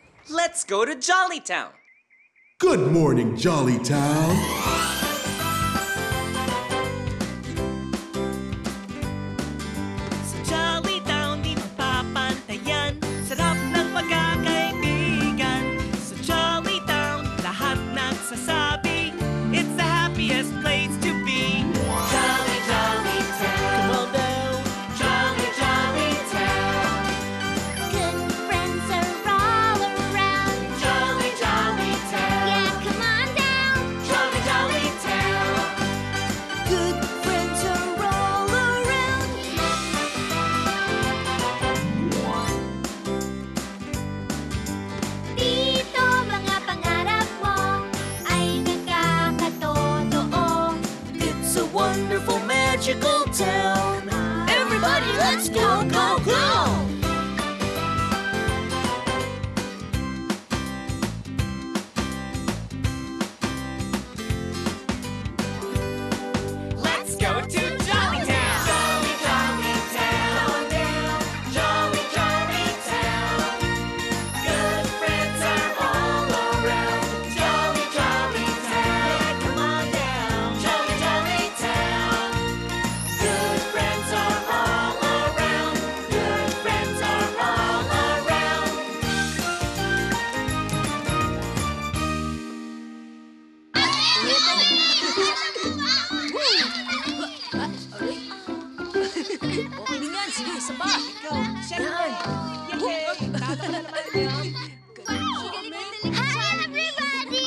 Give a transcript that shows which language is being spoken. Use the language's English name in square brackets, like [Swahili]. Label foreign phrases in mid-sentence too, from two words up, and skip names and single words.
[English] Let's go to Jollytown. Good morning, Jollytown. [Filipino] Sa Jollytown, di mapapantayan. Sarap ng pagkakaibigan. Sa Jollytown, lahat nagsasabi, [English] it's the happiest place to be. Jolly, Jollytown. Come on down. Jolly, Jollytown. Good friends are all around. Jolly, Jollytown. Yeah, come on down. Jolly, Jollytown. Good friends are all around. [Filipino] Dito mga pangarap mo ay nagkakatotoo. [English] It's a wonderful, magical town. Everybody, let's go, go, go! Let's go to Jollytown! Jolly, Jollytown! Jolly, Jollytown! Good friends are all around. Jolly, Jollytown! Come on down! Jolly, Jollytown! Good friends are all around. Good friends are all around. [Filipino] Okay din yan. Sige, isa pa. Ikaw. Yan! [English] Hi, everybody!